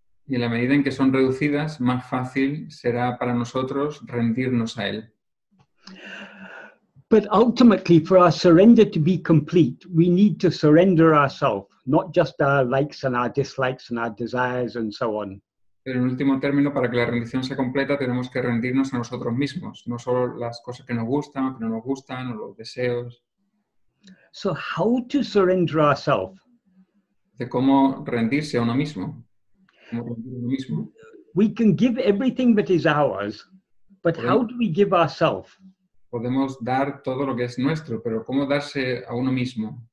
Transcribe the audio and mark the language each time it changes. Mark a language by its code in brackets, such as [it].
[es] Y en la medida en que son reducidas, más fácil será para nosotros rendirnos a Él. [en] But ultimately, for our surrender to be complete, we need to surrender ourselves, not just our likes and our dislikes and our desires and so on. [es] Pero en último término, para que la rendición sea completa, tenemos que rendirnos a nosotros mismos, no solo las cosas que nos gustan o que no nos gustan, o los deseos. [en] So how to surrender ourselves? [es] De cómo rendirse a uno mismo. Cómo rendir a uno mismo. [en] We can give everything that is ours, but how do we give ourselves? [es] Podemos dar todo lo que es nuestro, pero ¿cómo darse a uno mismo?